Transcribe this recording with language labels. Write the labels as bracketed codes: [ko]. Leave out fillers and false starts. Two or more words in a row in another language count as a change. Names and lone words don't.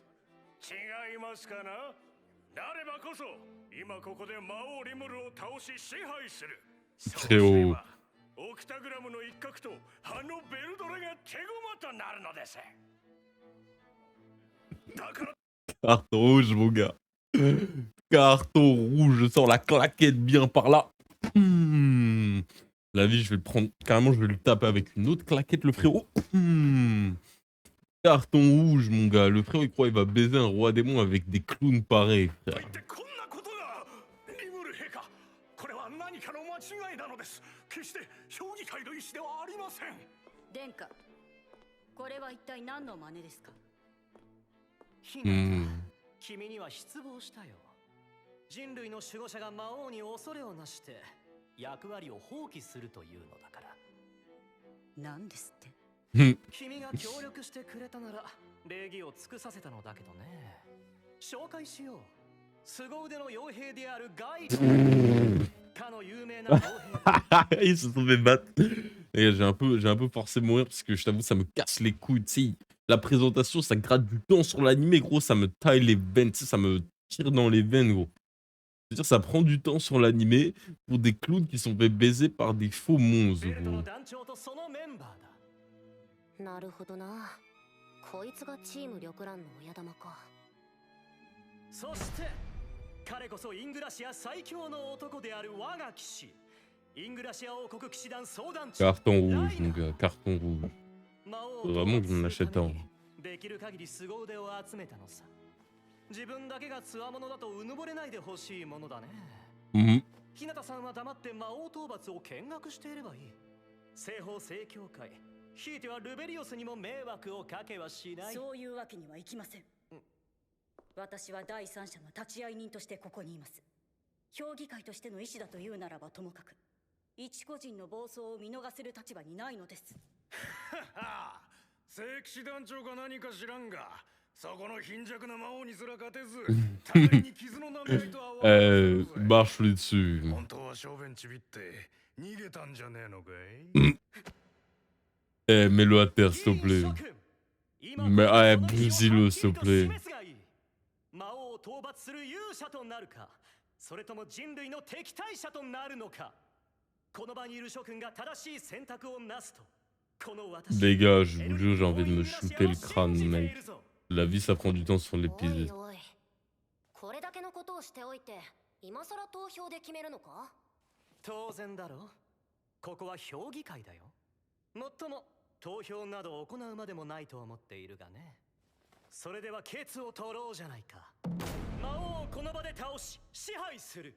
[ja] 違いますかな？なればこそ今ここで魔王リムルを倒し支配する。そうすればオクタグラムの一角とあのベルドレが手駒となるのです。だから [fr] Carton rouge, mon gars. Carton rouge, je sors la claquette bien par là. La vie, je vais le prendre. Carrément, je vais le taper avec une autre claquette, le frérot. Carton rouge, mon gars. Le frérot, il croit qu'il va baiser un roi démon avec des clowns pareils, frère. [ja] 決して評議会の意思ではありません。殿下、これは一体何の真似ですか？ひなた、君には失望したよ。人類の守護者が魔王に恐れをなして役割を放棄するというのだから。何ですって？君が協力してくれたなら礼儀を尽くさせたのだけどね。紹介しよう。凄腕の傭兵であるガイ [fr] Ils se sont fait battre. Et j'ai un peu forcé de mourir parce que je t'avoue, ça me casse les couilles. Tu sais, la présentation, ça gratte du temps sur l'animé, gros. Ça me taille les veines, tu sais, ça me tire dans les veines, gros. C'est-à-dire, ça prend du temps sur l'animé pour des clowns qui sont fait baiser par des faux monstres, gros. [ja] なるほどな。こいつがチーム緑蘭の親玉か。そして彼こそイングラシア最強の男である我が騎士。イングラシア王国騎士団総団長。 [fr] Carton rouge, mon gars, carton rouge. Vraiment que je m'en achète un. [ja] できる限り凄腕を集めたのさ。自分だけが強者だとうぬぼれないでほしいものだね。日向さんは黙って魔王討伐を見学していればいい。西方正教会、ひいてはルベリオスにも迷惑をかけはしない。そういうわけにはいきません。私は第三者の立ち会い人としてここにいます。評議会としての意思だというならばともかく、一個人の暴走を見逃せる立場にないのです。聖騎士団長か何か知らんが、そこの貧弱な魔王にすら勝てず、互いに傷の舐め合いとは [fr] marche dessus. [ja] 本当は小便ちびって逃げたんじゃねえのかい [fr] mets-le à terre, s'il te plaît. Mais, bousille-le, s'il te plaît. [ja] 魔王を討伐する勇者となるか、それとも人類の敵対者となるのか。この場にいる諸君が正しい選択をなすと、この私。 [fr] Les gars, je vous jure, j'ai envie de me shooter le crâne, mec. La vie, ça prend du temps sur l'épisode. [ja] これだけのことをしておいて、今さら投票で決めるのか？当然だろ。ここは評議会だよ。もっとも投票など行うまでもないと思っているがね。それではケツを取ろうじゃないか。魔王をこの場で倒し支配する。